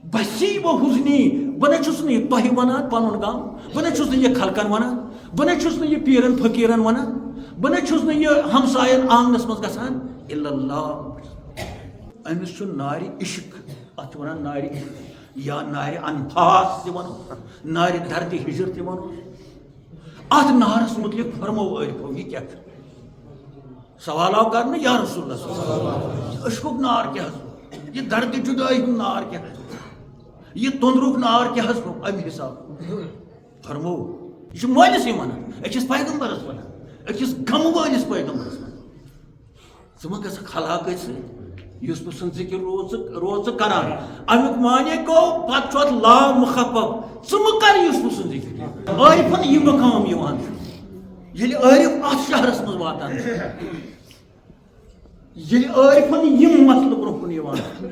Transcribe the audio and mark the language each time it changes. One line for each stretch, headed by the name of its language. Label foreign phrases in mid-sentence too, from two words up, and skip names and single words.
Kashmiri: نصیب و حزنی بہ نچھس نہ یہ تۄہہِ ونان پنُن غم بہ نچھس نہ یہ خلقن ونان بہ نچھس نہ یہ پیرن فقیرن ونان بہ نچھس نہ یہ ہمساین آنگنس منٛز گژھان
Arabic: الا اللہ
Kashmiri: أمِس چھُ نارِ عشق اتھ چھِ ونان نارِ عشق یا نارِ انفاس تہِ ونو نارِ درد ہجر تہِ ونو اتھ نارس متعلق فرمو عارفو یہ کیٛاہ چھُ سوال آو کرنہٕ
Arabic: یا رسول اللہ صلی اللہ علیہ وسلم
Kashmiri: یہ عشقُک نار کیٛاہ حظ یہ درد جدائی ہُنٛد نار کیٛاہ حظ یہ تندرُک نار کیٛاہ حظ گوٚو امہِ حساب فرمو یہ چھُ مٲلسٕے ونان أکِس پیغمبرس ونان أکِس غمہٕ وٲلِس پیغمبرس ونان ژٕ ما گژھکھ ہلاکت سۭتۍ یوسف سُنٛد ذکر روز ژٕ کران امیُک معنی گوٚو پتہٕ چھُ اتھ لام مخفف ژٕ مہٕ کر یوسف سُنٛد ذکر عارفن یہِ مقام یِوان چھُ ییٚلہِ عارف اتھ شہرس منٛز واتان چھُ ییٚلہِ عارفن یِم مسلہٕ برونٛہہ کُن یِوان